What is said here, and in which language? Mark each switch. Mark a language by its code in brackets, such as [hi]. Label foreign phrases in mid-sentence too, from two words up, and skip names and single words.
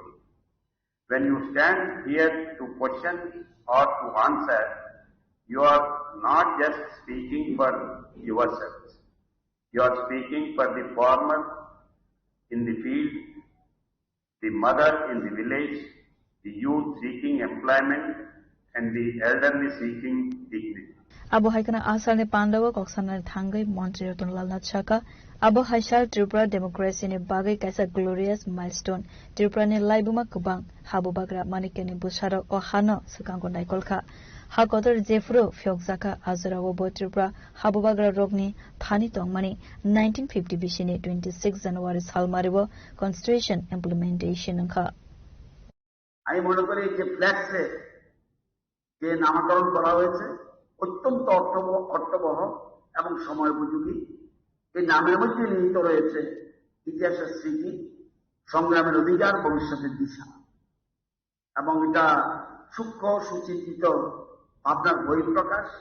[en] When you stand here to question or to answer, you are not just speaking for yourselves. You are speaking for the farmer in the field, the mother in the village, the youth seeking employment, and the elderly seeking dignity. [trp] Abo haikana asal ne Pandawa koksana thangai Montri Ratanlal Nachaka. Abo haishal Tripura democracy ne bagai kaisa [en] glorious milestone. [trp] Tripura ne laibuma kubang habu bagra manikeni busaro o hano sukango naikolka. Hakotor Jeffro Fyokzaka Azurawo Tripura habu bagra rogni thani tongmani 1950 bishini 26 January salmaribo [en] constitution implementation [trp] anka. [bn] আমি মনে করি যে ফ্ল্যাক্সে যে নামকরণ করা হয়েছে অত্যন্ত অর্থবহ এবং সময়োপযোগী। এই নামের মধ্যে নিহিত রয়েছে ইতিহাসের স্মৃতি, সংগ্রামের অধিকার, ভবিষ্যতের দিশা, এবং এটা সূক্ষ্ম সুচিন্তিত ভাবনার বহিঃপ্রকাশ।